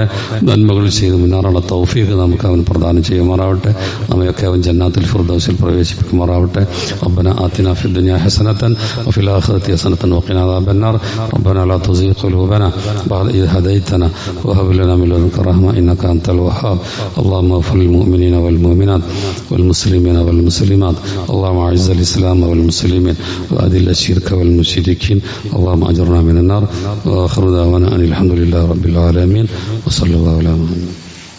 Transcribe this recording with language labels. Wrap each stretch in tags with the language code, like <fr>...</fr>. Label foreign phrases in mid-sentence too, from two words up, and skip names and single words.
<ml>നന്മകൾ ചെയ്ത് മുന്നേറാനുള്ള തൗഫീഖ് നമുക്ക് അവൻ പ്രദാനം ചെയ്യുമാറാവട്ടെ. നമ്മയൊക്കെ അവൻ ജന്നാത്തുൽ ഫിർദൗസിൽ പ്രവേശിപ്പിക്കുമാറാവട്ടെ.</ml> <ar>ربنا آتنا في الدنيا حسنة وفي الآخرة حسنة وقنا عذاب النار. ربنا لا تزغ قلوبنا بعد إذ هديتنا وهب لنا من لدنك رحمة إنك أنت الوهاب. اللهم اغفر للمؤمنين والمؤمنات والمسلمين والمسلمات. اللهم اعز الاسلام والمسلمين واذل الشرك والمشركين. اللهم اجرنا من النار. واخر دعوانا ان الحمد لله رب العالمين. وصلى الله على محمد.</ar>